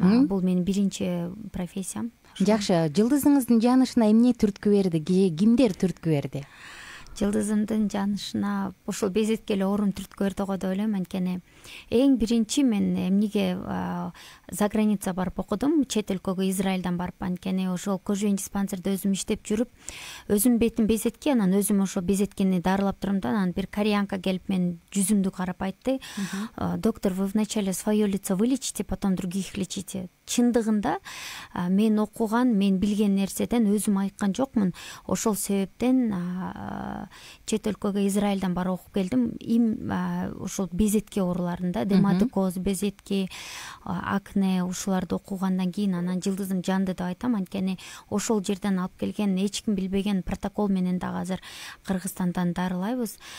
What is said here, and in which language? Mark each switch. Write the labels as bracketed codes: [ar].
[ky] Бул менин биринчи профессиям. Жакшы, жылдызыңыздын жанышына эмне түрткү берди? Кимдер түрткү берди? Жылдызымдын жанышына ошол безетке эле оорум түрткү берди го деп ойлойм. Анткени эң биринчи мен эмнеге за граница барып окудум, чет өлкөгө, Израилдан барып. Анткени ошол Кожвин диспансерде өзүм иштеп жүрүп, өзүм бетим безетке, анан өзүм ошо безеткени дарылап турдум да. Анан бир кореянка келип мен жүзүмдү карап айтты: [ru] "Доктор, вы вначале свое лицо вылечите, потом других лечите." [ky] Чындыгында мен окуган, мен билген нерседен өзүм айткан жокмун. Ошол себептен чет өлкөгө, Израилдан барып окуп келдим. Ошол безетке ооруларында, дерматокоз, безетки, акне ушуларды окугандан кийин анан жылдызым жанды деп айтам. Анткени ошол жерден алып келген, эч ким билбеген протокол менен дагы азыр Кыргызстандан дарылайбыз.